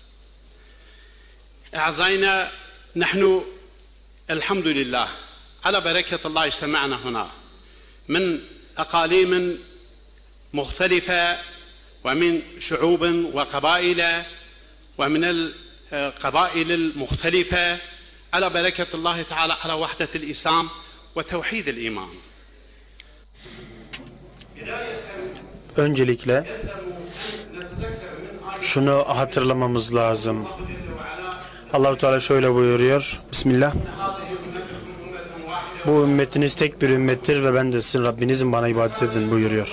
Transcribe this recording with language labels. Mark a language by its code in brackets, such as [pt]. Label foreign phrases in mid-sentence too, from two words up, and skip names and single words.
[ar] أعزائنا، نحن الحمد لله على بركة الله اجتمعنا هنا من أقاليم مختلفة ومن شعوب وقبائل ومن القبائل المختلفة على بركة الله تعالى على وحدة الإسلام وتوحيد الإيمان. [tr] Öncelikle şunu hatırlamamız lazım. Allah-u Teala şöyle buyuruyor. Bismillah. Bu ümmetiniz tek bir ümmettir ve ben de sizin Rabbinizim, bana ibadet edin buyuruyor.